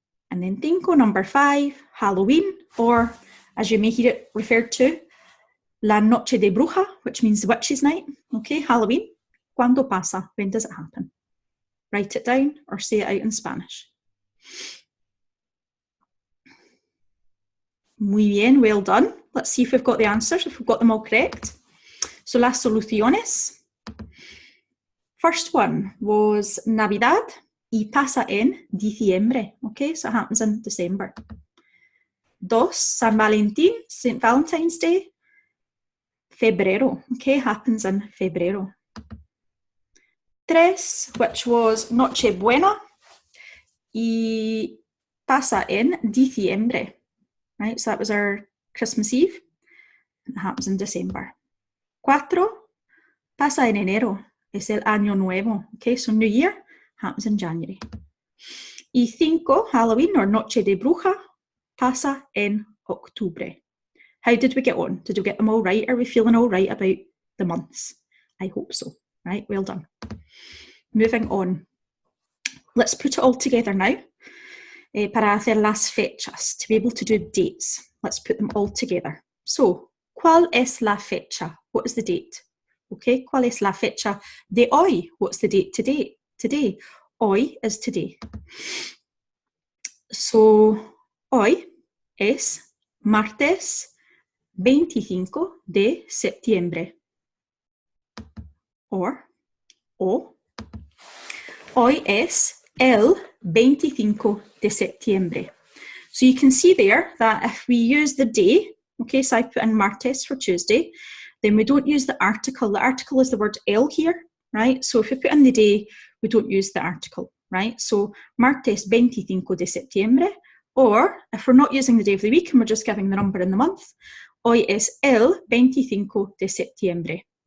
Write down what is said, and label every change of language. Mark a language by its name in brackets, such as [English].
[English] And then number 5, Halloween, or as you may hear it referred to, La Noche de Bruja, which means the witch's night. Okay, Halloween. [Spanish] ¿Cuándo pasa? [English] When does it happen? Write it down or say it out in Spanish. [Spanish] Muy bien, [English] well done. Let's see if we've got the answers, if we've got them all correct. [Spanish] So las soluciones. [English] First one was [Spanish] Navidad y pasa en diciembre. [English] Okay, so it happens in December. 2, San Valentín, St. Valentine's Day. Febrero, okay, happens in febrero. [Spanish] 3, [English] which was [Spanish] Noche Buena y pasa en diciembre. [English] Right, so that was our Christmas Eve. It happens in December. [Spanish] 4, pasa en enero. Es el año nuevo. [English] Okay, so New Year happens in January. [Spanish] Y 5, Halloween or Noche de Bruja, pasa en octubre. [English] How did we get on? Did we get them all right? Are we feeling all right about the months? I hope so. Right, well done. Moving on. Let's put it all together now. [Spanish] Para hacer las fechas, [English] to be able to do dates. Let's put them all together. So, [Spanish] ¿cuál es la fecha? [English] What is the date? Okay, [Spanish] ¿cuál es la fecha de hoy? [English] What's the date today? Today. Hoy is today. [Spanish] So, hoy es martes 25 de septiembre. Or, hoy es el 25 de septiembre. [English] So you can see there that if we use the day, okay, so I put in martes for Tuesday, then we don't use the article. The article is the word el here, right? So if we put in the day, we don't use the article, right? So martes 25 de septiembre, or if we're not using the day of the week and we're just giving the number in the month, [Spanish] hoy es el 25 de septiembre.